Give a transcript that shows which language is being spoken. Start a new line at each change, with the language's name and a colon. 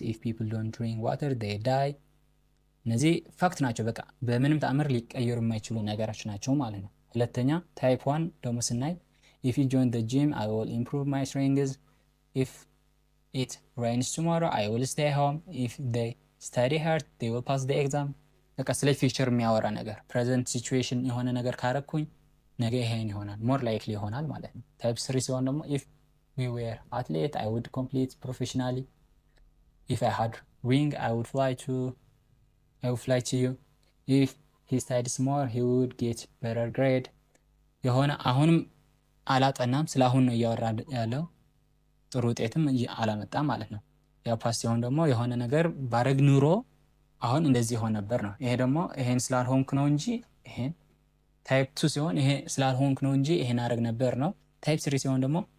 English: If people don't drink water they die.
Amharic: እነዚህ ፋክት ናቸው። በቃ በምንም ተአምር ሊቀየሩ የማይችሉ ነገሮች ናቸው ማለት ነው። ሁለተኛ ታይፕ 1 ደግሞ ስናይ
English: if you join the gym I will improve my strength. If it rains tomorrow I will stay home. If they study hard they will pass the exam.
Amharic: በቃ ስለ ፊውቸር የሚያወራ ነገር ፕሬዘንት ሲቹዌሽን የሆነ ነገር ካረኩኝ ነገ ይሄን ይሆናል ሞር ላይክሊ ይሆናል ማለት ነው። ታይፕ 3 ሲሆን ደግሞ
English: if we were athlete I would compete professionally. If I had wing I would fly to you. If he studies more he would get better grade.
Amharic: የሆነ አሁንም አላጠናም ስለ አሁን ነው እያወራ ያለው። ጥሩ ውጤትም አላመጣም ማለት ነው። ያው ፓስት ሲሆን ደግሞ የሆነ ነገር ባረግ ኑሮ አሁን እንደዚህ ይሆን ነበር ነው። ይሄ ደግሞ ይሄን ስላልሆንክ ነው እንጂ ይሄን ታይፕ 2 ሲሆን ይሄ ስላልሆንክ ነው እንጂ ይሄን አረግ ነበር ነው። ታይፕ 3 ሲሆን ደግሞ